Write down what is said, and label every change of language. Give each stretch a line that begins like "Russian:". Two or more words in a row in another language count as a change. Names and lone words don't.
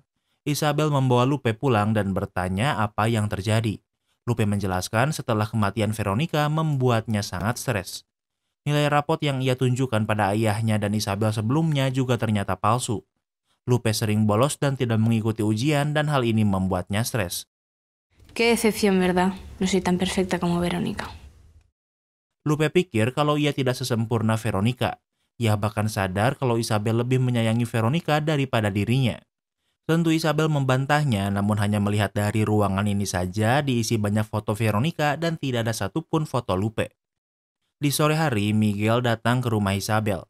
Indonesian: Isabel membawa Lupe pulang dan bertanya apa yang terjadi. Lupe menjelaskan setelah kematian Veronica membuatnya sangat stres. Nilai rapot yang ia tunjukkan pada ayahnya dan Isabel sebelumnya juga ternyata palsu. Lupe sering bolos dan tidak mengikuti ujian dan hal ini membuatnya stres.
Spanish: Qué decepción, ¿verdad? No soy tan perfecta como Verónica.
Indonesian: Lupe pikir kalau ia tidak sesempurna Veronica. Ia bahkan sadar kalau Isabel lebih menyayangi Veronica daripada dirinya. Tentu Isabel membantahnya, namun hanya melihat dari ruangan ini saja diisi banyak foto Veronica dan tidak ada satupun foto Lupe. Di sore hari, Miguel datang ke rumah Isabel.